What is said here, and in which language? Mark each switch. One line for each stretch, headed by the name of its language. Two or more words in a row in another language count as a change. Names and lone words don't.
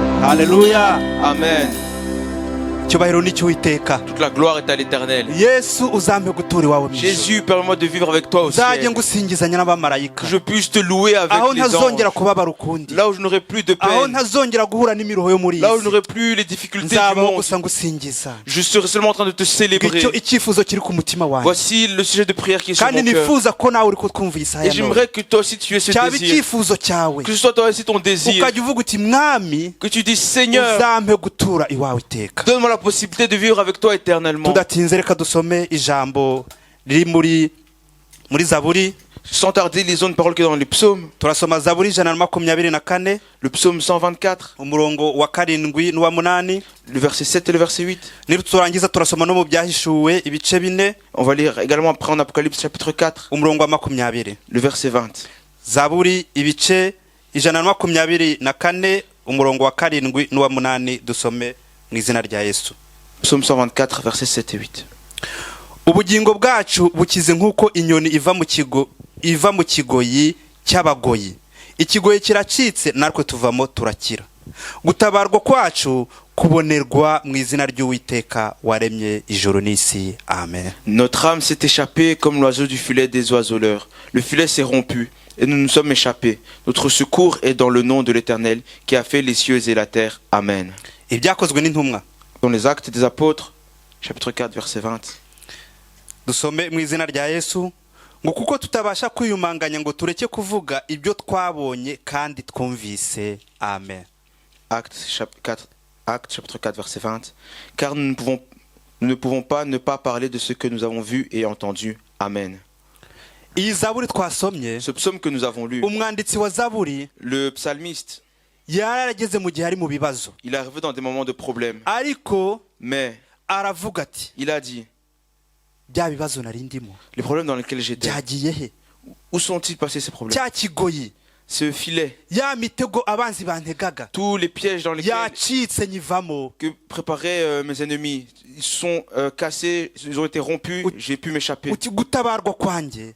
Kinyarwanda: haleluya. Amen. Icyubahiro ni cy'Uwiteka.
French: Toute la gloire est à l'Éternel.
Kinyarwanda: Yesu uzampe gutura iwawe mu ijuru.
French: Jésus, permets-moi de vivre avec toi au
Kinyarwanda: Nzajye
French: ciel.
Kinyarwanda: ngusingizanya n'abamarayika.
French: Que je puisse te louer avec
Kinyarwanda: Aho
French: les
Kinyarwanda: ntazongera
French: anges.
Kinyarwanda: kubabara ukundi.
French: Là où je n'aurai plus de
Kinyarwanda: Aho
French: peine.
Kinyarwanda: ntazongera guhura n'imiruho yo muri iyi
French: Là où je
Kinyarwanda: si.
French: n'aurai plus les difficultés du
Kinyarwanda: Nzabaho
French: monde.
Kinyarwanda: gusa ngusingiza.
French: Je serai seulement en train de te célébrer.
Kinyarwanda: Icyo icyifuzo kiri ku mutima wanjye.
French: Voici le sujet de prière qui est sur
Kinyarwanda: Kandi
French: mon cœur.
Kinyarwanda: nifuza ko nawe uri kutwumva iyi saha
French: Et
Kinyarwanda: ya none.
French: j'aimerais que toi aussi tu aies ce
Kinyarwanda: Cyaba
French: désir.
Kinyarwanda: icyifuzo cyawe.
French: Que ce soit toi aussi ton désir.
Kinyarwanda: Ukajya uvuga uti mwami
French: Que tu dis Seigneur,
Kinyarwanda: uzampe gutura iwawe iteka.
French: donne-moi la possibilité de vivre avec toi éternellement.
Kinyarwanda: Tudatinze reka dusome ijambo riri muri Zaburi.
French: Sans tarder, lisons une parole qui est dans les psaumes.
Kinyarwanda: Turasoma Zaburi 124
French: Le psaume 124,
Kinyarwanda: umurongo wa 7 n'uwa 8.
French: le verset 7 et le verset 8.
Kinyarwanda: Niturangiza turasoma no mu byahishuwe ibice 4
French: On va lire également après en Apocalypse chapitre 4,
Kinyarwanda: umurongo wa 20.
French: le verset 20.
Kinyarwanda: Zaburi ibice 124 umurongo wa 7 n'uwa 8 dusome mu izina rya Yesu.
French: Psaume 124, versets 7 et 8.
Kinyarwanda: Ubugingo bwacu bukize nk'uko inyoni iva mu kigoyi cy'abagoyi. Ikigoyi kiracitse natwe tuvamo turakira. Gutabarwa kwacu kubonerwa mu izina ry'Uwiteka waremye ijuru n'isi. Amen.
French: Notre âme s'est échappée comme l'oiseau du filet des oiseleurs. Le filet s'est rompu et nous nous sommes échappés. Notre secours est dans le nom de l'Éternel qui a fait les cieux et la terre. Amen.
Kinyarwanda: Ibyakozwe n'intumwa. Dans les Actes des Apôtres, chapitre 4, verset 20. Dusome mu izina rya Yesu ngo kuko tutabasha kwiyumanganya ngo tureke kuvuga ibyo twabonye kandi twumvise. Amen.
French: Actes chapitre 4, verset 20. Car nous ne pouvons pas ne pas parler de ce que nous avons vu et entendu. Amen.
Kinyarwanda: Iyi Zaburi twasomye,
French: Ce psaume que nous avons lu,
Kinyarwanda: umwanditsi wa Zaburi
French: le psalmiste,
Kinyarwanda: yarageze mu gihe ari mu bibazo,
French: il est arrivé dans des moments de problème.
Kinyarwanda: ariko
French: Mais
Kinyarwanda: aravuga ati
French: il a dit,
Kinyarwanda: bya bibazo nari ndimo
French: les problèmes dans lesquels j'étais,
Kinyarwanda: byagiye he?
French: où sont-ils passés ces problèmes?
Kinyarwanda: Cya kigoyi,
French: Ce filet,
Kinyarwanda: ya mitego abanzi bantegaga
French: tous les pièges dans lesquels
Kinyarwanda: yacitse nyivamo.
French: que préparaient mes ennemis, ils sont cassés, ils ont été rompus, j'ai pu m'échapper.
Kinyarwanda: Uti gutabarwa kwanjye